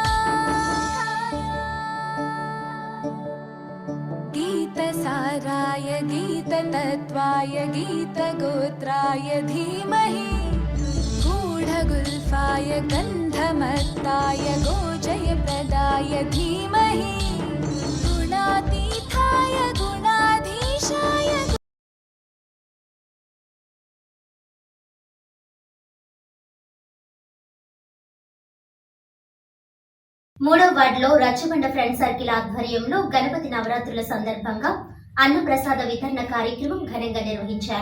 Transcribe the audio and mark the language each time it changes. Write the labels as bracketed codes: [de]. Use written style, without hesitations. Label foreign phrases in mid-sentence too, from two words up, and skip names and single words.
[sa] गीतसाराय गीततत्त्वाय गीतगोत्राय धीमहि गूढगुल्फाय गन्धमत्ताय गोजयप्रदाय धीमहि गुणातीताय गुणाधीशाय [te] మూడవ వార్డులో రచ్చబండ ఫ్రెండ్ సర్కిల్ ఆధ్వర్యంలో గణపతి నవరాత్రుల సందర్భంగా అన్నప్రసాద వితరణ కార్యక్రమం ఘనంగా నిర్వహించారు.